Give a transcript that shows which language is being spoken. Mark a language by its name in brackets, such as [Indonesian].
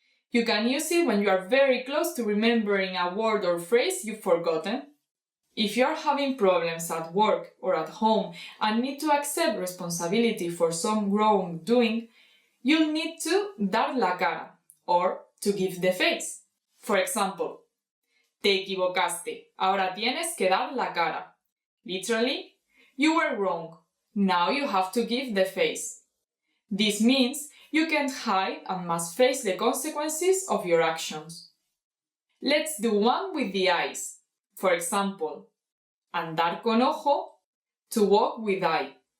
[English] You can use it when you are very close to remembering a word or phrase you've forgotten. If you are having problems at work or at home and need to accept responsibility for some wrongdoing, you'll need to [Spanish] dar la cara, [English] or to give the face. For example, [Spanish] te equivocaste, ahora tienes que dar la cara. [English] Literally, you were wrong, now you have to give the face. This means you can't hide and must face the consequences of your actions. Let's do one with the eyes. For example, [Spanish] andar con ojo, [English] to walk with eye.